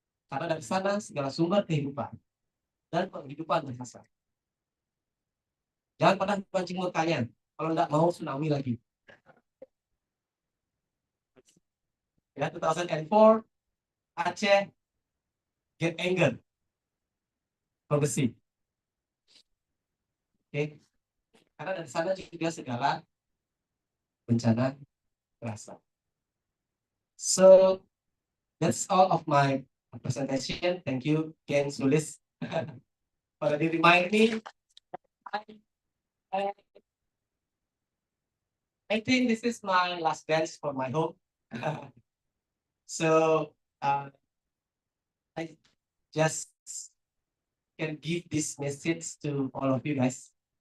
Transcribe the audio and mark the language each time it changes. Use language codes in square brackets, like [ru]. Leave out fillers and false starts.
[id] Karena dari sana segala sumber kehidupan dan penghidupan berhasil. Jangan pernah pancing murkanya. Kalau tidak mau tsunami lagi. [en] Ya, 2004, Aceh get angered from the sea. Oke. [id] Karena dari sana juga segala bencana berasal. [en] So that's all of my presentation. Thank you, Ken Sulis, already remind me. I think this is my last dance for my home. So I just can give this message to all of you guys.